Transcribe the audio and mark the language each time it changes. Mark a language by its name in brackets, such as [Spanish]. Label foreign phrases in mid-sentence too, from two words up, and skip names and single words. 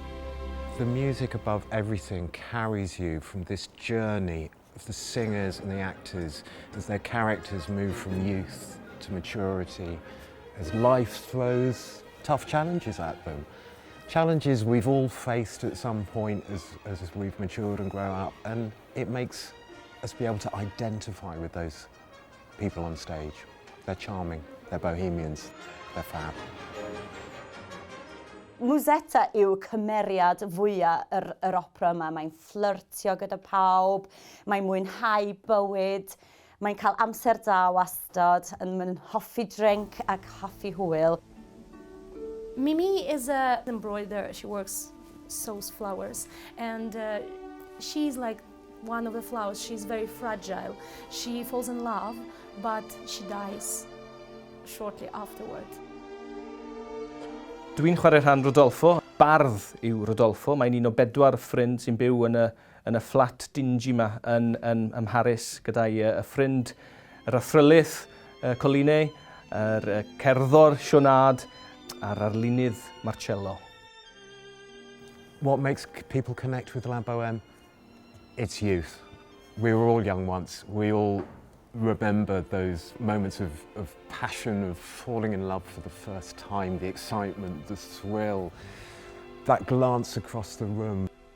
[English] The music above everything carries you from this journey of the singers and the actors as their characters move from youth to maturity, as life throws tough challenges at them. Challenges we've all faced at some point as we've matured and grown up, and it makes us be able to identify with those people on stage. They're charming, they're bohemians, they're fab. [Welsh] Musetta yw cymeriad fwyaf yr opera yma. Mae'n fflyrtio gyda pawb, mae'n mwynhau bywyd, mae'n cael amser da wastad, mae'n hoffi drink ac hoffi hwyl. [English] Mimi is an embroiderer. She sews flowers, and she's like one of the flowers. She's very fragile. She falls in love, but she dies shortly afterward. [Welsh] Dwi'n chwarae rhan Rodolfo. Bardd yw Rodolfo. Mae'n un o 4 ffrind sy'n byw yn y fflat dingy yma yn Mharis gyda'i ffrind, yr athrylydd Coline, yr cerddor Sionad a'r arlunydd Marcello. [English] What makes people connect with La Boheme? It's youth. We were all young once. We all remember those moments of passion, of falling in love for the first time, the excitement, the thrill, that glance across the room.